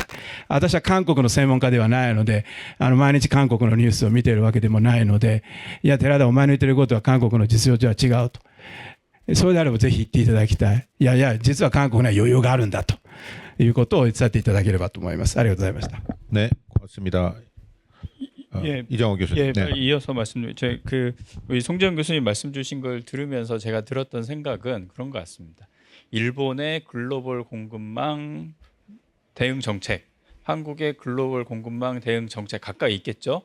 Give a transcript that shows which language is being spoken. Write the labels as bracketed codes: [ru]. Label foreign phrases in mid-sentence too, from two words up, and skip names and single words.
[ja] 私は韓国の専門家ではないので、毎日韓国のニュースを見ているわけでもないので、いや寺田お前の言ってることは韓国の実情とは違うと、それであればぜひ言っていただきたい。いやいや実は韓国には余裕があるんだということを伝えていただければと思います。ありがとうございました。 [ko] 네, 고맙습니다. 이정호 교수님. 네. 이어서 말씀드리면 우리 송지현 교수님 말씀 주신 걸 들으면서 제가 들었던 생각은 그런 것 같습니다. 일본의 글로벌 공급망 대응 정책, 한국의 글로벌 공급망 대응 정책 각각 있겠죠.